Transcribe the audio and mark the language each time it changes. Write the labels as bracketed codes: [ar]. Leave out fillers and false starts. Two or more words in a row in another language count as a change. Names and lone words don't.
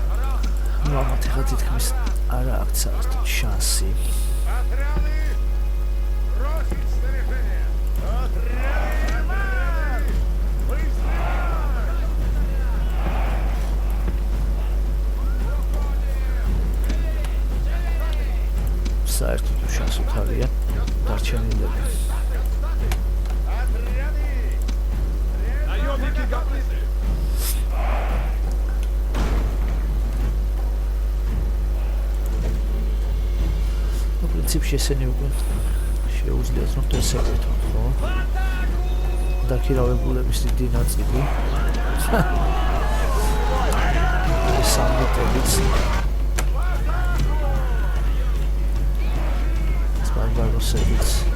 [ka] ამათ ეხლა თითქმის არა აქვთ საერთოდ შანსი. [ru] Отряды! Бросить снаряжение! Отряды! Быстро! [ka] საერთოდ უშანსოთ არიან დარჩენილები. [ru] Отряды! Наемники готовы. [ka] ну პრინციპში ესენი უკვე შეუძლიათ რომ დასაკეთონ, ხო? დაქირავებულების დიდი ნაწილი. სამოთებიც. ბარბაროსებიც.